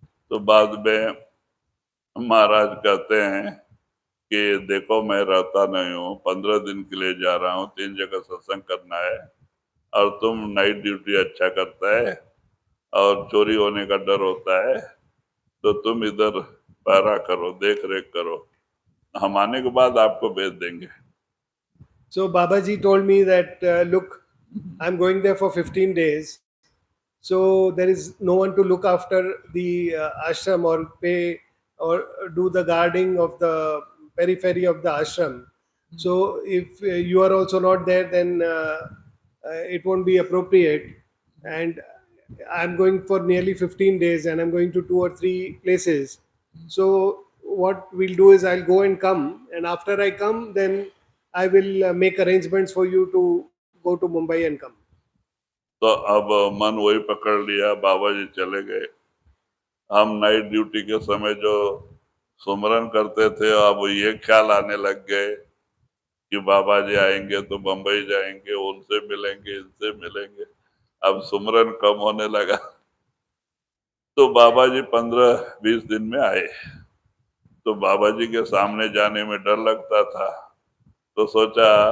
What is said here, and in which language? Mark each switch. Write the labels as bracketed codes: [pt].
[hi] तो बाद में महाराज कहते हैं कि देखो मैं रहता नहीं हूँ 15 दिन के लिए जा रहा हूँ 3 जगह सत्संग करना है और तुम नाइट ड्यूटी अच्छा करता है और चोरी होने का डर होता है तो तुम इधर पहरा करो देख रेख करो हम आने के बाद आपको भेज देंगे [en] So Babaji told me that look, I'm going there for 15 days. So there is no one to look after the ashram or pay or do the guarding of the periphery of the ashram. So if you are also not there, then it won't be appropriate. And I'm going for nearly 15 days and I'm going to 2 or 3 places. So what we'll do is I'll go and come, and after I come, then I will make arrangements for you to go to Mumbai and come. [hi] तो अब मन वही पकड़ लिया बाबा जी चले गए हम night duty के समय जो सुमरन करते थे अब ये ख्याल आने लग गए कि बाबा जी आएंगे तो बम्बई जाएंगे उनसे मिलेंगे इनसे मिलेंगे अब सुमरन कम होने लगा तो बाबा जी 15-20 दिन में आए तो बाबा जी के सामने जाने में डर लगता था तो सोचा